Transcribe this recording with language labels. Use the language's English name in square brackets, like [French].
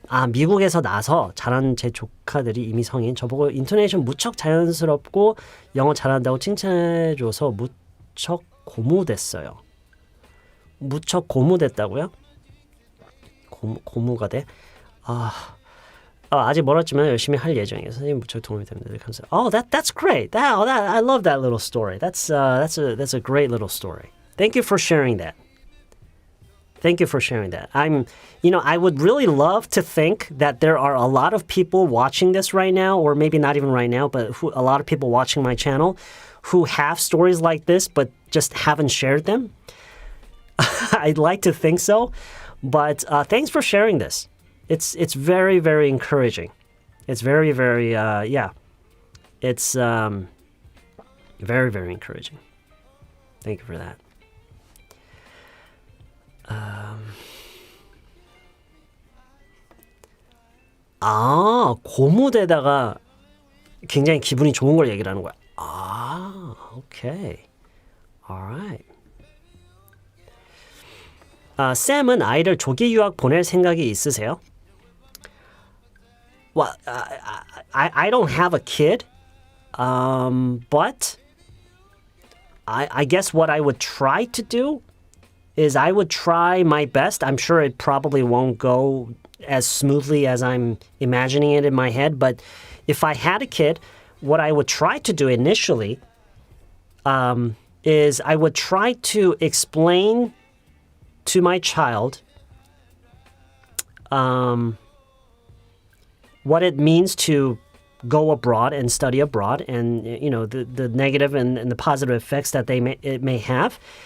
[Korean] 미국에서 나서 자란 제 조카들이 이미 성인 저보고 인토네이션 무척 자연스럽고 영어 잘한다고 칭찬해줘서 무척 고무됐어요. 무척 고무됐다고요? 고무가 돼? 아직 멀었지만 열심히 할 예정이에요. 선생님 무척 도움이 됩니다. 감사합니다. [English] Oh, that's great. I love that little story. That's a great little story. Thank you for sharing that. Thank you for sharing that. I would really love to think that there are a lot of people watching this right now, or maybe not even right now, but a lot of people watching my channel who have stories like this, but just haven't shared them. I'd like to think so, but thanks for sharing this. It's very, very encouraging. It's very, very, It's very, very encouraging. Thank you for that. [Korean] 고무대다가 굉장히 기분이 좋은 걸 얘기를 하는 거야. [English] Okay. Alright. [Korean] 쌤은 아이를 조기 유학 보낼 생각이 있으세요? [English] Well, I don't have a kid, but I guess what I would try to do is I would try my best. I'm sure it probably won't go as smoothly as I'm imagining it in my head, but if I had a kid, what I would try to do initially is I would try to explain to my child what it means to go abroad and study abroad, and the negative and the positive effects that it may have.